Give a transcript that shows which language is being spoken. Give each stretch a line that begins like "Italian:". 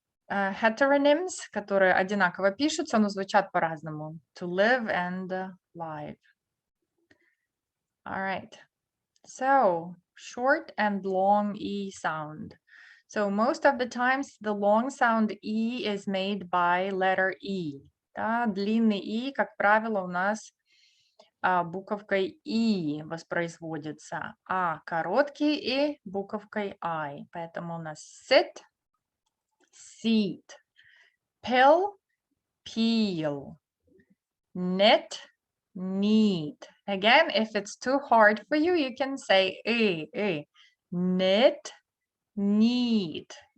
Russian: Heteronyms, которые одинаково пишутся, но звучат по-разному.
English: To live and live. All right. So, short and long E sound. So, most of the times, the long sound E is made by letter E.
Russian: Да, длинный И, как правило, у нас буковкой И воспроизводится, а короткий И буковкой I. Поэтому у нас
English: sit, seat, pill, peel, knit, neat. Again, if it's too hard for you, you can say knit, neat.